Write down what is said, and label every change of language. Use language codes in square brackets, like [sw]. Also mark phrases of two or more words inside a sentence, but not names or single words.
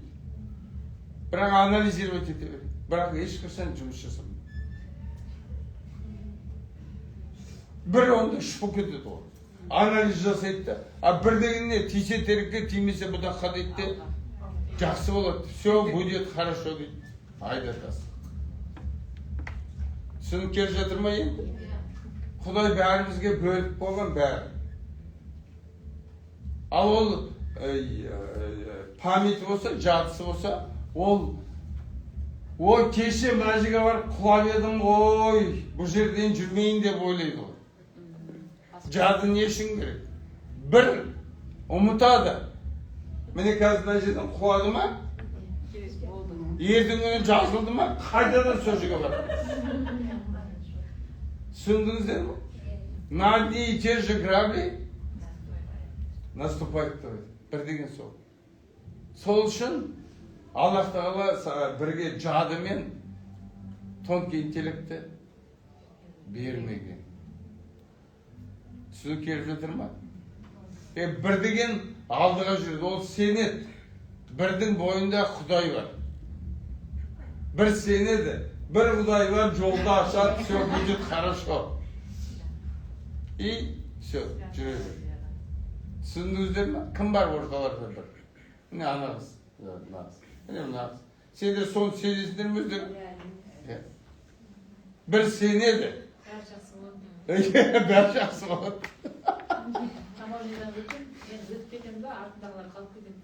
[kk] Бірақ анализировать ете береді. Бірақ ешқашан жұмыс жасамайды. Бір онда үш болып кетеді ғой. Анализ жасайды да. А бір деген не? Тисе терекке, тимесе бұдаққа дейді де. Жақсы болады. [ru] Все будет хорошо дейді. [kk] Айдатасың. Түсініп келіп жатыр ма енді? Құдай бәрімізге бөліп болған бәрі. Ал ол памяті болса, жадысы болса, ой, кеше мына жерге барып құлап едім ғой, бұл жерден жүрмейін деп ойлайды ғой. Жады не үшін керек? Бір, ұмытады. Міне қазір мына жерден құлады ма? Ертең күні жазылды ма? Қайтадан сол жерге барады. Түсіндіңіздер ме? [ru] На одни и те же грабли наступать тұрады. [kk] Бір деген сол. Сол үшін Аллах Тағала бірге жады мен [ru] тонкий интеллекті [kk] бермеген. Түсінік келіп жатыр ма? Бір деген алдыға жүреді, ол сенеді. Бірдің бойында Құдай бар. Бір сенеді, бір Құдай бар, жолда ашады, [ru] все будет хорошо. И все, [kk] жүре бер. Түсіндіңіздер ме? Кім бар орталарда бір? Міне ана қыз. Міне мына қыз. Сендер соны сезесіңдер ме өздері? Бір сенеді. Бәрі жақсы болады. Бәрі жақсы болады. Таможнядан өтем, мен өтіп кетемін да, артындағылар қалып кетемін.